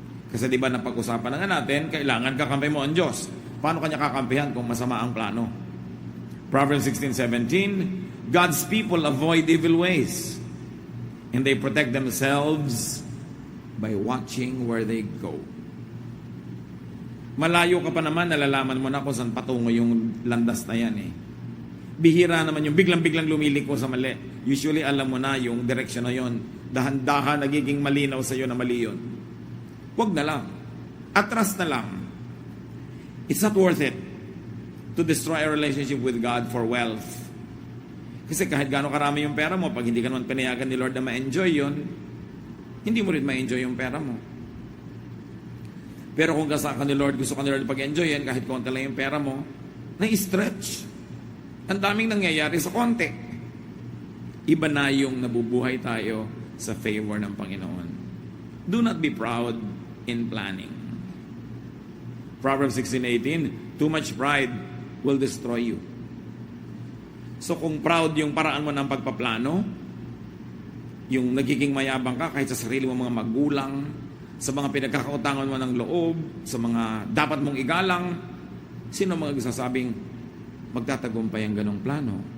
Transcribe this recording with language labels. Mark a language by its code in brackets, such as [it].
[tl] Kasi di ba napag-usapan na nga natin, kailangan kakampi mo ang Diyos. Paano kanya kakampihan kung masama ang plano? [en] Proverbs 16:17, God's people avoid evil ways and they protect themselves by watching where they go. [tl] Malayo ka pa naman, nalalaman mo na kung saan patungo yung landas na yan eh. Bihira naman yung biglang-biglang lumiliko sa mali. usually alam mo na yung direction na yon. Dahan-dahan nagiging malinaw sa iyo na mali yun. Huwag na lang. Atras na lang. [en] It's not worth it to destroy a relationship with God for wealth. [tl] Kasi kahit gaano karami yung pera mo, pag hindi ka naman pinayagan ni Lord na ma-enjoy yun, hindi mo rin ma-enjoy yung pera mo. Pero kung gasa ka ni Lord, gusto ka ni Lord pag-enjoy yan, kahit konti lang yung pera mo, na-stretch. Ang daming nangyayari sa konti. Iba na yung nabubuhay tayo sa favor ng Panginoon. [en] Do not be proud in planning. Proverbs 16:18, too much pride will destroy you. [tl] So kung proud yung paraan mo ng pagpaplano, yung nagiging mayabang ka kahit sa sarili mo mga magulang, sa mga pinagkakautangan mo ng loob, sa mga dapat mong igalang, sino mga sasabing magtatagumpay ang ganong plano?